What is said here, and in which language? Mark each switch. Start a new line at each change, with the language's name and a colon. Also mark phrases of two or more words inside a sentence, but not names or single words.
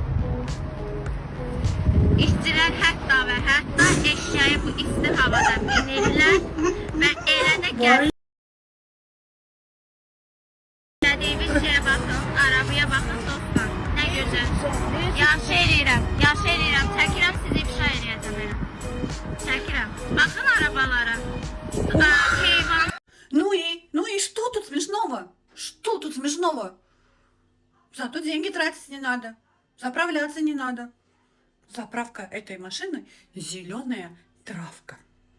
Azerbaijani: İşçilər hətta və hətta eşşəyi bu isti havada minirlər və elə də gəzirlər.
Turkish: Dediğimiz şeye bakın, arabaya bakın dostlar. Ne güzel.
Azerbaijani: Yaşı eləyirəm, çəkirəm sizi ifşa eləyəcəm elə.
Turkish: Çəkirəm. Bakın arabalara. Heyvan.
Russian: Ну и что тут смешного? Что тут смешного? Зато деньги тратить не надо, заправляться не надо. Заправка этой машины – зеленая травка.